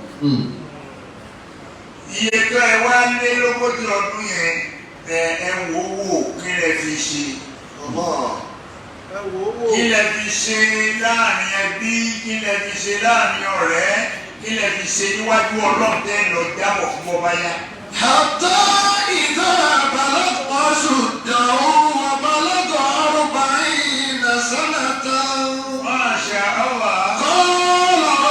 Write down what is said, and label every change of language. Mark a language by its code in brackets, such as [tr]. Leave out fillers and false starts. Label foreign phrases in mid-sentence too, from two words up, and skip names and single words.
[yo] iye tó ẹ wá lé 40 ọdún yẹn ẹ wò wò kí lẹ fi ṣe. kí lẹ fi ṣe láàrin ẹbí kí lẹ fi ṣe láàrin ọ̀rẹ́ kí lẹ fi ṣe níwájú ọlọ́ọ̀tẹ́ lọ jábọ̀ fún ọba yá. [ar] حتى إذا بلغ أشده وبلغ 40 سنة. ما شاء الله. قال